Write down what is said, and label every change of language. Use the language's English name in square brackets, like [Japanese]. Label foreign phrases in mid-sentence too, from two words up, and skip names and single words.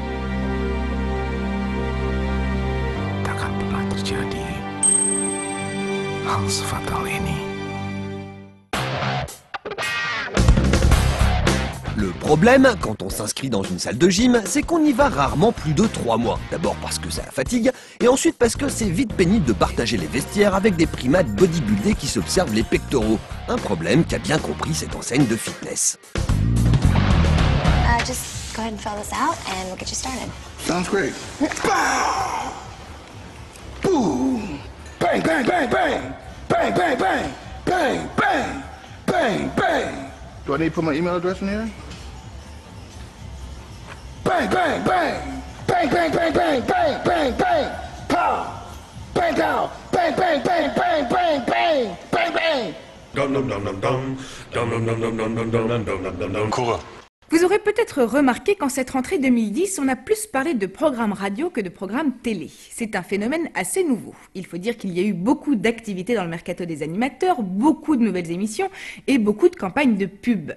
[Indonesian] takkan pernah terjadi hal sefatal ini. [French] Le problème, quand on s'inscrit dans une salle de gym, c'est qu'on y va rarement plus de 3 mois. D'abord parce que ça fatigue, et ensuite parce que c'est vite pénible de partager les vestiaires avec des primates bodybuildés qui s'observent les pectoraux. Un problème qu'a bien compris cette enseigne de fitness. [English] Just go ahead and fill this out and we'll get you started. Sounds great. Boom! Bang, bang, bang, bang! Bang, bang, bang! Bang, bang! Bang, bang! Do I need to put my email address in here? Bang, bang, bang! Bang, bang, bang, bang, bang, bang, bang! Pow! Bang, pow! Bang, bang, bang, bang, bang, bang! Bang, bang! Dum dum dum dum dum dum dum dum dum dum dum dum dum dum dum. [French] Coureur. Vous aurez peut-être remarqué qu'en cette rentrée 2010, on a plus parlé de programmes radio que de programmes télé. C'est un phénomène assez nouveau. Il faut dire qu'il y a eu beaucoup d'activités dans le mercato des animateurs, beaucoup de nouvelles émissions et beaucoup de campagnes de pub.